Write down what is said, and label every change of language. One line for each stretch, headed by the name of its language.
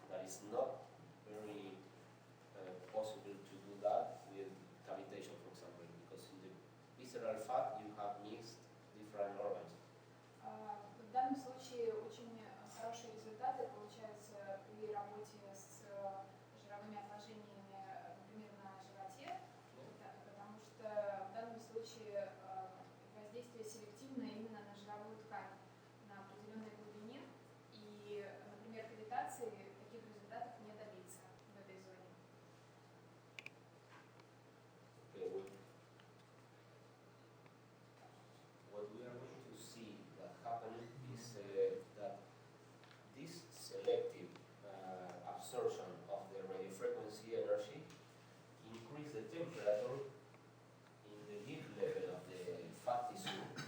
English: it's not very possible to do that with cavitation, for example, because in the visceral fat you have mixed different organs.
Russian: В данном случае очень хорошие результаты получаются при работе с жировыми отложениями, например, на животе, потому что в данном случае воздействие селективное именно на жировую ткань на определенной глубине, и, например, кавитации таких результатов не добиться в этой зоне.
English: Okay, what we are going to see that happen is that this selective absorption of the radiofrequency energy increase the temperature in the mid level of the fat tissue.